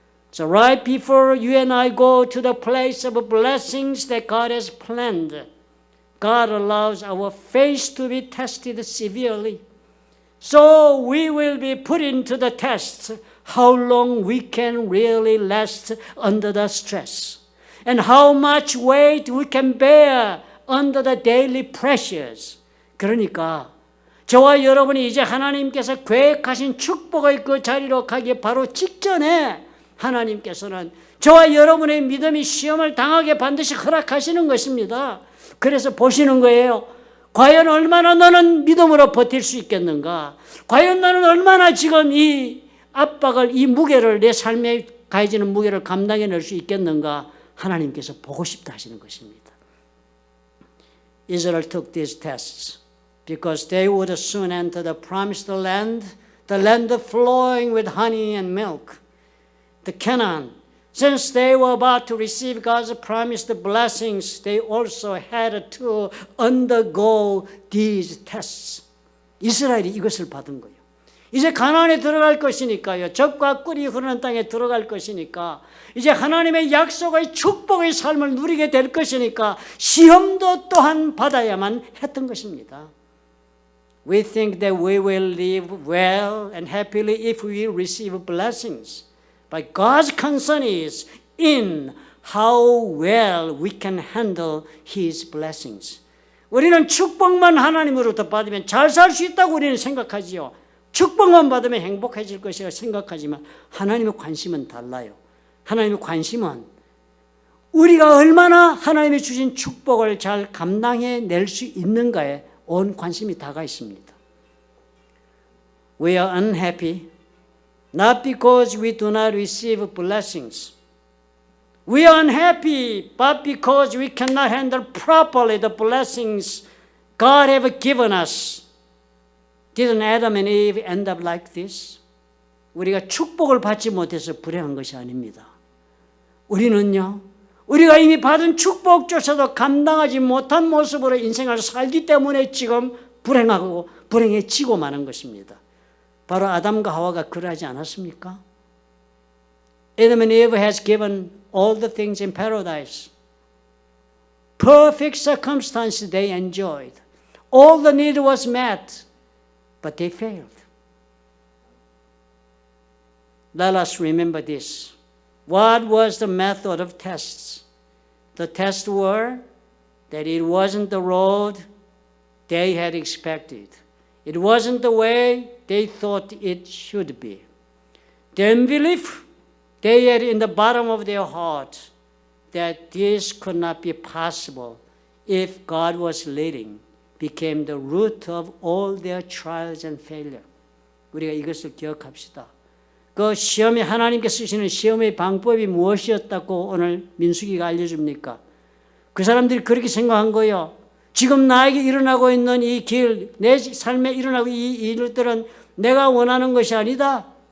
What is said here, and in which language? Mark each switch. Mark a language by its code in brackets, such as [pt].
[en] So right before you and I go to the place of blessings that God has planned, God allows our faith to be tested severely. So we will be put into the test how long we can really last under the stress. And how much weight we can bear under the daily pressures. [ko] 그러니까 저와 여러분이 이제 하나님께서 계획하신 축복의 그 자리로 가기 바로 직전에 하나님께서는 저와 여러분의 믿음이 시험을 당하게 반드시 허락하시는 것입니다. 그래서 보시는 거예요. 과연 얼마나 너는 믿음으로 버틸 수 있겠는가? 과연 너는 얼마나 지금 이 압박을, 이 무게를, 내 삶에 가해지는 무게를 감당해낼 수 있겠는가? 하나님께서 보고 싶다 하시는 것입니다. [en] Israel took these tests because they would soon enter the promised land, the land flowing with honey and milk, the Canaan. Since they were about to receive God's promised blessings, they also had to undergo these tests. [ko] 이스라엘이 이것을 받은 거예요. 이제 가나안에 들어갈 것이니까요. 젖과 꿀이 흐르는 땅에 들어갈 것이니까 이제 하나님의 약속의 축복의 삶을 누리게 될 것이니까 시험도 또한 받아야만 했던 것입니다. [en] We think that we will live well and happily if we receive blessings. But God's concern is in how well we can handle His blessings. [ko] 우리는 축복만 하나님으로부터 받으면 잘 살 수 있다고 우리는 생각하지요. 축복만 받으면 행복해질 것이라 생각하지만 하나님의 관심은 달라요. 하나님의 관심은 우리가 얼마나 하나님이 주신 축복을 잘 감당해낼 수 있는가에 온 관심이 다가 있습니다. [en] We are unhappy not because we do not receive blessings. We are unhappy but because we cannot handle properly the blessings God have given us. Didn't Adam and Eve end up like this? [ko] 우리가 축복을 받지 못해서 불행한 것이 아닙니다. 우리는요, 우리가 이미 받은 축복조차도 감당하지 못한 모습으로 인생을 살기 때문에 지금 불행하고 불행해지고 마는 것입니다. 바로 아담과 하와가 그러하지 않았습니까? [en] Adam and Eve has given all the things in paradise. Perfect circumstances they enjoyed. All the need was met. But they failed. Let us remember this. What was the method of tests? The tests were that it wasn't the road they had expected. It wasn't the way they thought it should be. The unbelief they had in the bottom of their heart that this could not be possible if God was leading became the root of all their trials and failure. [ko] 우리가 이것을 기억합시다. 그 시험에 하나님께서 쓰시는 시험의 방법이 무엇이었다고 오늘 민수기가 알려줍니까? 그 사람들이 그렇게 생각한 거예요. 지금 나에게 일어나고 있는 이 길, 내 삶에 일어나고 이 일들은 내가 원하는 것이 아니다.